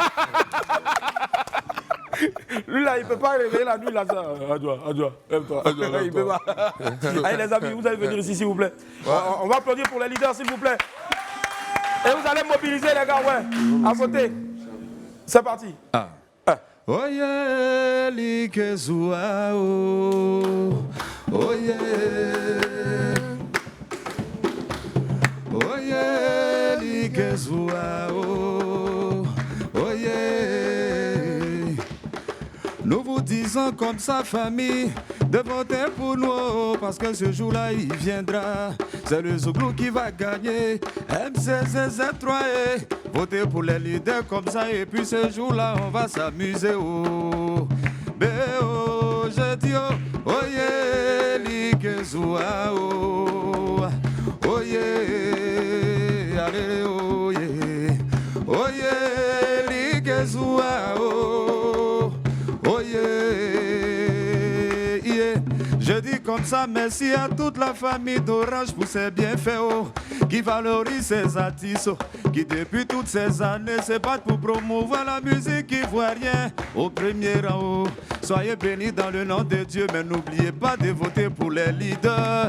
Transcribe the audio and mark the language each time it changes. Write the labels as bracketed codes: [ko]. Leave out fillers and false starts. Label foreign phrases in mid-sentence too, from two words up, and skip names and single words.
[fr] Lui là, il ne peut pas réveiller la nuit là. Adjoa, lève-toi. Il peut pas. Allez les amis, vous allez venir ici s'il vous plaît. On va applaudir pour les leaders s'il vous plaît. Et vous allez mobiliser les gars, ouais, à voter. C'est parti. Oye, likezua o. Oye. Oye, likezua o. Oye. Nous vous disons comme sa famille de voter pour nous parce que ce jour-là il viendra. C'est le Zouglou qui va gagner. MCCZ3E. Votez pour les leaders comme ça et puis ce jour-là on va s'amuser. Oh, oh, je dis oh, oh yeah, likezua oh, oh yeah, allez oh yeah, oh yeah, likezua oh, oh yeah, yeah. Je dis comme ça merci à toute la famille d'Orange pour ses bienfaits oh, qui valorise ses artistes oh, qui depuis toutes ces années se battent pour promouvoir la musique ivoirienne au premier rang. Oh. Soyez bénis dans le nom de Dieu, mais n'oubliez pas de voter pour les leaders.